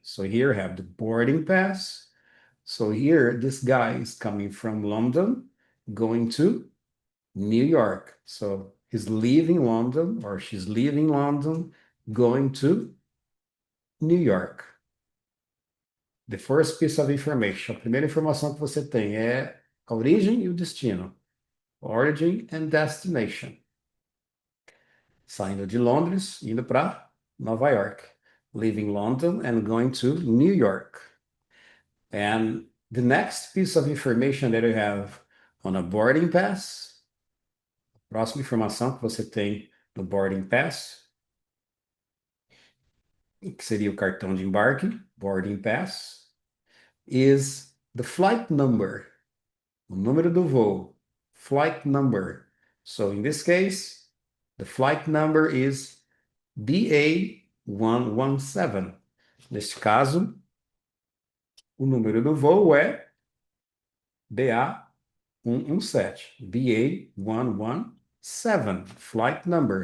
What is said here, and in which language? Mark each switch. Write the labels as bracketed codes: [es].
[en] So here I have the boarding pass. So here, this guy is coming from London, going to New York. So is leaving London, or she's leaving London, going to New York. The first piece of information. [pt] A primeira informação que você tem é a origem e o destino. [en] Origin and destination. [pt] Saindo de Londres, indo para Nova York. [en] Leaving London and going to New York. And the next piece of information that you have on a boarding pass, [pt] próxima informação que você tem no boarding pass, que seria o cartão de embarque, [en] boarding pass, is the flight number, [pt] o número do voo, [en] flight number. So in this case, the flight number is BA117. [pt] Neste caso, o número do voo é BA117, BA117, flight number.